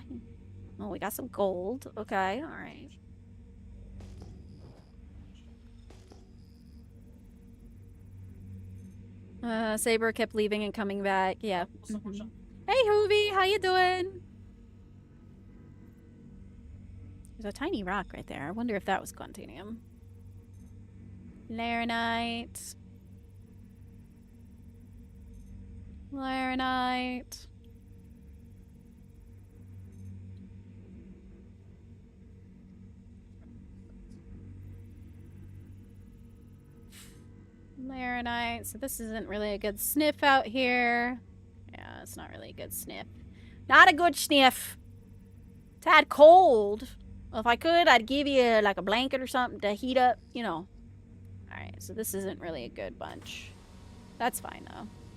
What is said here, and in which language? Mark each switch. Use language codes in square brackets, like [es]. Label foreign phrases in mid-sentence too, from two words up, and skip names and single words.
[en] Oh, we got some gold. Okay, all right. Saber kept leaving and coming back. Yeah. Hey, Hoovy, how you doing? There's a tiny rock right there. I wonder if that was Quantanium. Laranite. Laranite. Laranite. So this isn't really a good sniff out here. Yeah, it's not really a good sniff. Not a good sniff. Tad cold. Well, if I could, I'd give you like a blanket or something to heat up, you know. Alright, so this isn't really a good bunch. That's fine, though.